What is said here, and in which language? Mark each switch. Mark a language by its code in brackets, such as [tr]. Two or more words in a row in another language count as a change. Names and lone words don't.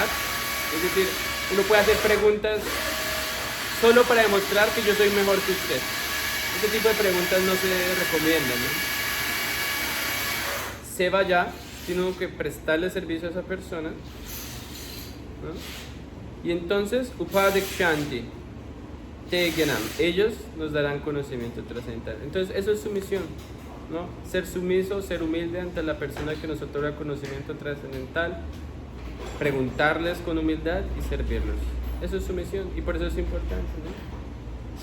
[es] Es decir, uno puede hacer preguntas solo para demostrar que yo soy mejor que usted. Este tipo de preguntas no se recomiendan, ¿no? Se vaya, sino que prestarle servicio a esa persona, ¿no? Y entonces, [sa] upadikshanti te gyanam, [es] ellos nos darán conocimiento trascendental. Entonces, eso es sumisión, ¿no? Ser sumiso, ser humilde ante la persona que nos otorga conocimiento trascendental, preguntarles con humildad y servirlos. Eso es sumisión, y por eso es importante, ¿no?